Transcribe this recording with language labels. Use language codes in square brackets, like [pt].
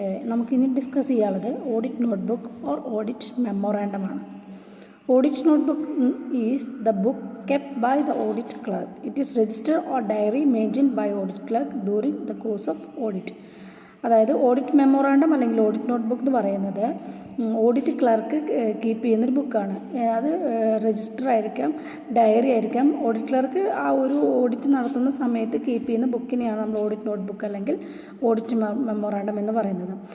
[ml] നമുക്കിനി ഡിസ്കസ് ചെയ്യാനുള്ളത് audit notebook or audit മെമ്മോറാണ്ടമാണ്. [en] Audit notebook is the book kept by the audit clerk. It is registered or diary maintained by audit clerk during the course of audit. [ml] അതായത് audit memorandum അല്ലെങ്കിൽ audit notebook എന്ന് പറയുന്നത് audit clerk keep ചെയ്യുന്നൊരു ബുക്കാണ്. അത് register ആയിരിക്കാം, diary ആയിരിക്കാം. Audit clerk ആ ഒരു ഓഡിറ്റ് നടത്തുന്ന സമയത്ത് കീപ്പ് ചെയ്യുന്ന ബുക്കിനെയാണ് നമ്മൾ ഓഡിറ്റ് നോട്ട്ബുക്ക് അല്ലെങ്കിൽ ഓഡിറ്റ് മെമ്മോറാണ്ടം എന്ന് പറയുന്നത്.